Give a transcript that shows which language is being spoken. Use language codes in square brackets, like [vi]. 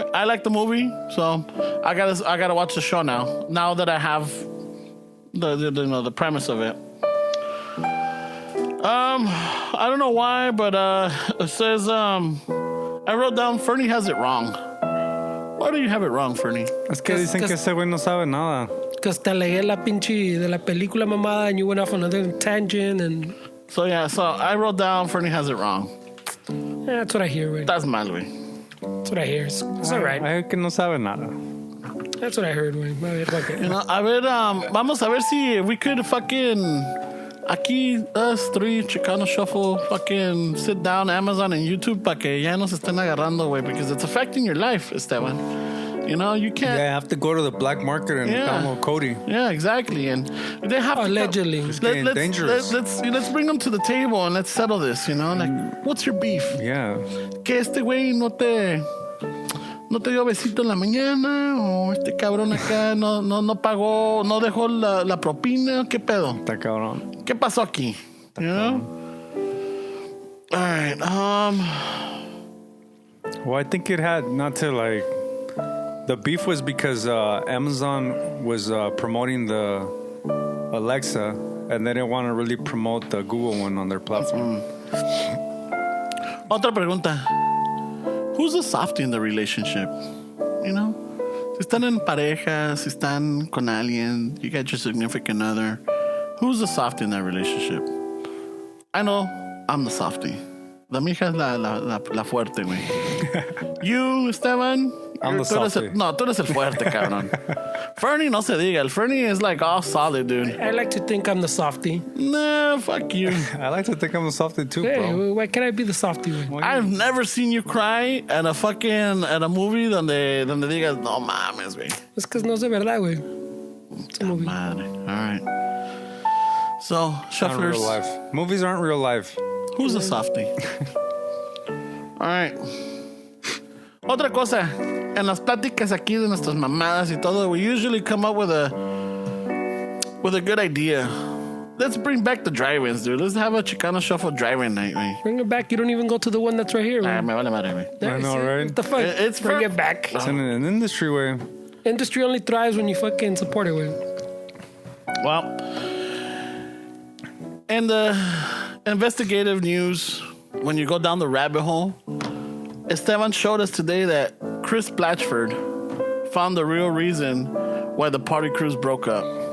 [en] I like the movie, so I gotta watch the show now. Now that I have the premise of it. I don't know why, but it says I wrote down Fernie has it wrong. Why do you have it wrong, Fernie? [es] Es que dicen que ese güey no sabe nada. [en] Because [es] te leí la pinche de la película mamada [en] and you went off on another tangent and... So I wrote down Fernie has it wrong. Yeah, that's what I hear, güey. That's mal, güey. That's what I hear. It's all right. [es] Ay, que no sabe nada. [en] That's what I heard, güey. Okay. You know, [es] a ver, vamos a ver si [en] we could fucking... [es] Aquí, [en] us three, Chicano Shuffle, fucking sit down Amazon and YouTube [es] para que ya nos estén agarrando, [en] güey, because it's affecting your life, Esteban. You know, you can't... Yeah, I have to go to the black market and download Cody. Yeah, exactly. And they have allegedly. It's getting dangerous. Let's bring them to the table and let's settle this, you know? Like, what's your beef? Yeah. [es] Que este güey no te dio besito en la mañana, o este cabrón acá no pagó, no dejó la propina, ¿qué pedo? Está cabrón. ¿Qué pasó aquí? [en] You know? All right. Well, I think it had not to like... The beef was because Amazon was promoting the Alexa, and they didn't want to really promote the Google one on their platform. [es] Otra pregunta. [en] Who's the softie in the relationship? You know? [es] Si están en pareja, si están con alguien, [en] you got your significant other. Who's the softie in that relationship? I know I'm the softie. [es] La mija es la fuerte, güey. [en] You, Esteban... I'm the softie. [es] Tú eres el fuerte, cabrón. [en] Fernie, [es] no se diga. [en] El Fernie is like all solid, dude. I like to think I'm the softie. Nah, fuck you. I like to think I'm the softie too, Hey, bro. why can't I be the softie, güey? I've never seen you cry at a movie [es] donde digas, no mames, [en] güey. It's because [es] no es de verdad, [en] güey. It's a movie. Madre. All right. So, Not shufflers. real life. Movies aren't real life. Who's the softie? All right. [es] Otra cosa. En las pláticas aquí de nuestras mamadas y todo, [en] we usually come up with a good idea. Let's bring back the drive-ins, dude. Let's have a Chicano Shuffle drive-in night, güey. Bring it back. You don't even go to the one that's right here, güey. [es] Me vale madre, güey. [en] Yeah, I know, see? right? What the fuck? It's Bring for- it back. It's in an industry way. Industry only thrives when you fucking support it, güey. Well, in the investigative news, when you go down the rabbit hole, Esteban showed us today that Chris Blatchford found the real reason why the party cruise broke up.